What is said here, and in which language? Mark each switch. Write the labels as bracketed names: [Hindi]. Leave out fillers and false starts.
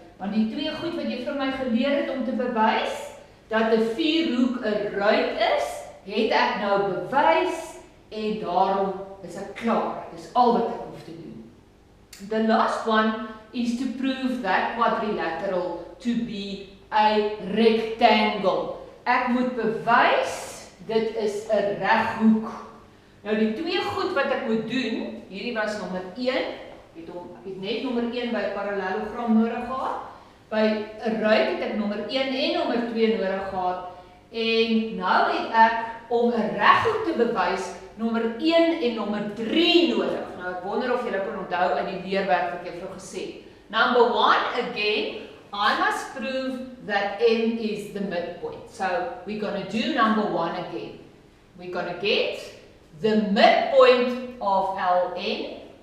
[Afrikaans] Want die twee goed wat jy vir my geleer het om te bewys, dat 'n vierhoek 'n ruit is, het ek nou bewys, en daarom is ek klaar. Dis al wat ek hoef te doen. [English] The last one is to prove that quadrilateral to be a rectangle. [Afrikaans] Ek moet bewys, dit is 'n reghoek. Nou die twee goed wat ek moet doen, hierdie was nommer 1, ek het net nommer 1 by parallelogram nodig gehad, by 'n ruit het ek nommer 1 en nommer 2 nodig gehad, en nou het ek, om 'n reghoek te bewys, nommer 1 en nommer 3 nodig. Nou ek wonder of julle kan onthou uit die leerwerk wat ek vroeër gesê het. [English] Number 1, again, I must prove that M is the midpoint. So we're going to do number 1 again. We're going to get the midpoint of LN.